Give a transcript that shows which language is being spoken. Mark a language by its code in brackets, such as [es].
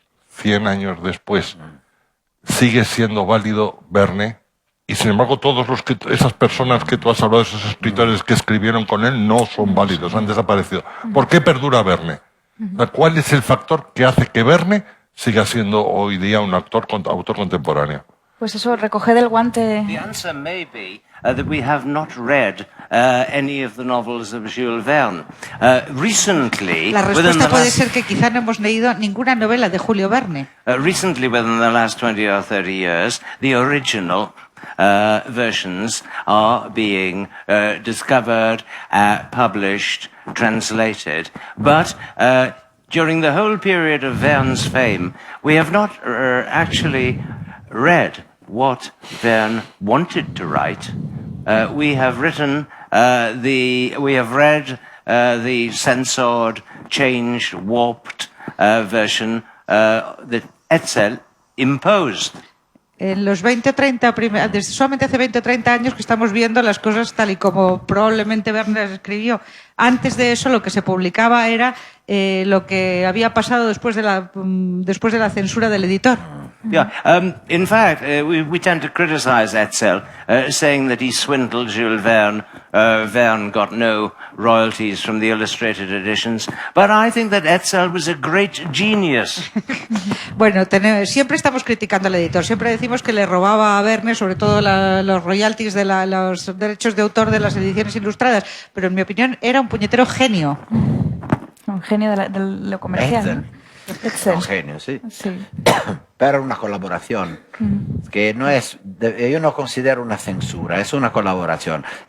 [es] 100 años después, sigue siendo válido Verne, y sin embargo esas personas que tú has hablado, esos escritores que escribieron con él, no son válidos, han desaparecido. ¿Por qué perdura Verne? ¿Cuál es el factor que hace que Verne siga siendo hoy día un autor contemporáneo? Pues eso, recoger del guante. [en] The answer may be that we have not read any of the novels of Jules Verne. Recently, [es] La respuesta puede ser que quizá no hemos leído ninguna novela de Julio Verne. [en] Recently, within the last 20 or 30 years, the original versions are being discovered, published, translated. But during the whole period of Verne's fame, we have not actually read what Verne wanted to write. We have read the censored, changed, warped version that Hetzel imposed. [es] En los 20 o 30, desde solamente hace 20 o 30 años que estamos viendo las cosas tal y como probablemente Verne las escribió. Antes de eso lo que se publicaba era lo que había pasado después de la censura del editor. [en] Yeah. In fact, we tend to criticize Hetzel, saying that he swindled Jules Verne. Verne got no royalties from the illustrated editions. But I think that Hetzel was a great genius. [es] Bueno, siempre estamos criticando al editor. Siempre decimos que le robaba a Verne, sobre todo los royalties de los derechos de autor de las ediciones ilustradas. Pero en mi opinión era un puñetero genio. Un genio de lo comercial. Hetzel. Un genio, sí. Sí. Pero una colaboración, que no es, yo no considero una censura, es una colaboración.